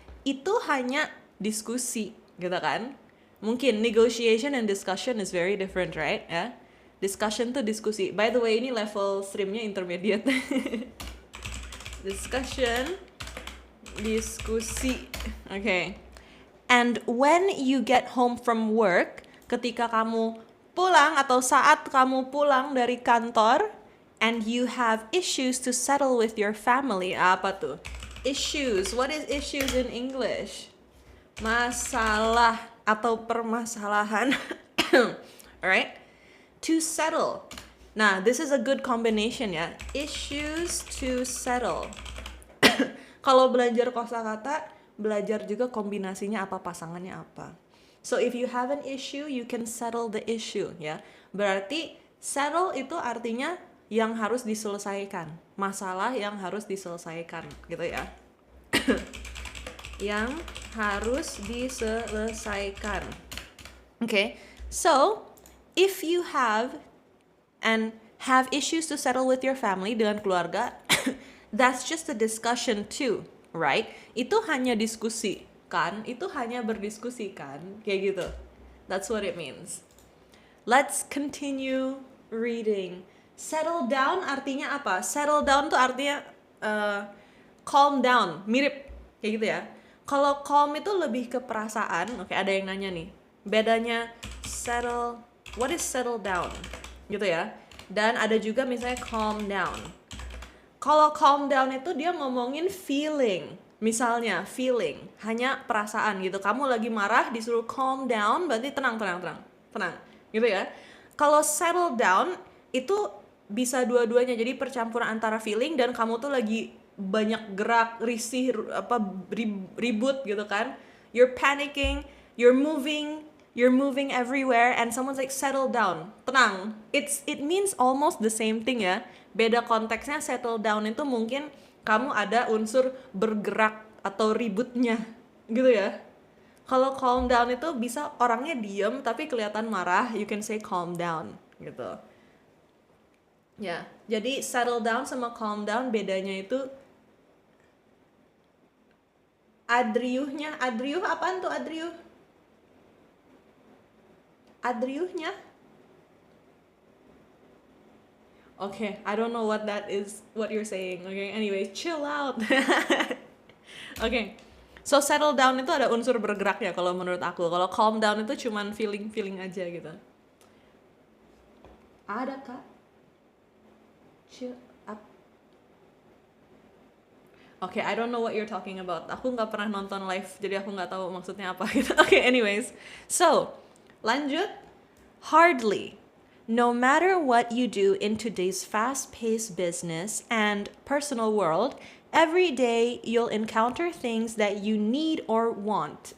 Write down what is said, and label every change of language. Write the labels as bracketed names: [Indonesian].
[Indonesian] Itu hanya diskusi gitu kan. [English] Mungkin negotiation and discussion is very different, right? [Indonesian] Ya. Discussion tuh diskusi. [English] By the way, [Indonesian] ini level streamnya intermediate. [English] Discussion, diskusi. Okay. And when you get home from work, [Indonesian] ketika kamu pulang atau saat kamu pulang dari kantor, [English] and you have issues to settle with your family, [Indonesian] apa tuh? [English] Issues. What is issues in English? [Indonesian] Masalah atau permasalahan. [English] Alright? To settle. Nah, this is a good combination ya. Issues to settle. [Indonesian] Kalau belajar kosakata, belajar juga kombinasinya apa, pasangannya apa. [English] So if you have an issue, you can settle the issue ya. [Indonesian] Berarti settle itu artinya yang harus diselesaikan, masalah yang harus diselesaikan gitu ya. Yang harus diselesaikan. [English] Okay, so if you have issues to settle with your family, [Indonesian] dengan keluarga, [English] that's just a discussion too, right? [Indonesian] Itu hanya diskusi kan, itu hanya berdiskusi kan, kayak gitu. [English] That's what it means. Let's continue reading. Settle down [Indonesian] artinya apa? Settle down tuh artinya calm down, mirip kayak gitu ya. Kalau calm itu lebih ke perasaan. Oke, ada yang nanya nih. [English] Bedanya settle, what is settle down? [Indonesian] Gitu ya. Dan ada juga misalnya calm down. Kalau calm down itu dia ngomongin feeling. Misalnya feeling, hanya perasaan gitu. Kamu lagi marah disuruh calm down, berarti tenang. Gitu ya. Kalau settle down itu bisa dua-duanya, jadi percampuran antara feeling dan kamu tuh lagi banyak gerak, risih, ribut gitu kan. [English] You're panicking, you're moving everywhere and someone's like settle down, tenang. It means almost the same thing ya. [Indonesian] Beda konteksnya. Settle down itu mungkin kamu ada unsur bergerak atau ributnya gitu ya. Kalau calm down itu bisa orangnya diem tapi kelihatan marah, [English] you can say calm down [Indonesian] gitu. Ya, jadi settle down sama calm down bedanya itu adriuhnya. Adriuh apaan tuh adriuh? Adriuhnya? [English] Okay, I don't know what that is, what you're saying. Okay, anyway, chill out. Okay, so [Indonesian] settle down itu ada unsur bergerak ya kalau menurut aku. Kalau calm down itu cuman feeling aja gitu. Ada kak? Chill up. [English] Okay, I don't know what you're talking about. [Indonesian] Aku nggak pernah nonton live, jadi aku nggak tahu maksudnya apa gitu. [English] Okay, anyways. So, lanjut. Hardly. No matter what you do in today's fast-paced business and personal world, every day you'll encounter things that you need or want.